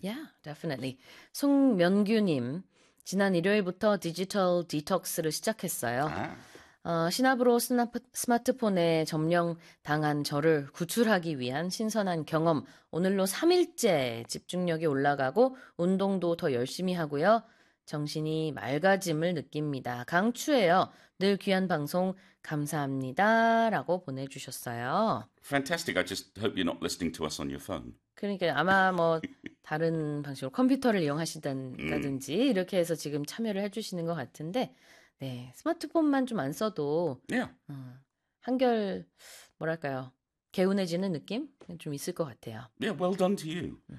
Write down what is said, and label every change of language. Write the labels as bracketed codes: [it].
[en] Yeah, definitely. [ko] 송명규님, 지난 일요일부터 디지털 디톡스를 시작했어요. 아. 시나브로 스마트폰에 점령당한 저를 구출하기 위한 신선한 경험. 오늘로 3일째 집중력이 올라가고 운동도 더 열심히 하고요. 정신이 맑아짐을 느낍니다. 강추해요. 늘 귀한 방송 감사합니다라고 보내주셨어요. [en] Fantastic. I just hope you're not listening to us on your phone. [ko] 그러니까 아마 뭐 다른 방식으로 컴퓨터를 이용하신다든지 이렇게 해서 지금 참여를 해주시는 것 같은데. 네, 스마트폰만 좀안 써도 [en] Yeah. [ko] 한결 뭐랄까요? 개운해지는 느낌? 좀 있을 것 같아요. [en] Yeah, well done to you.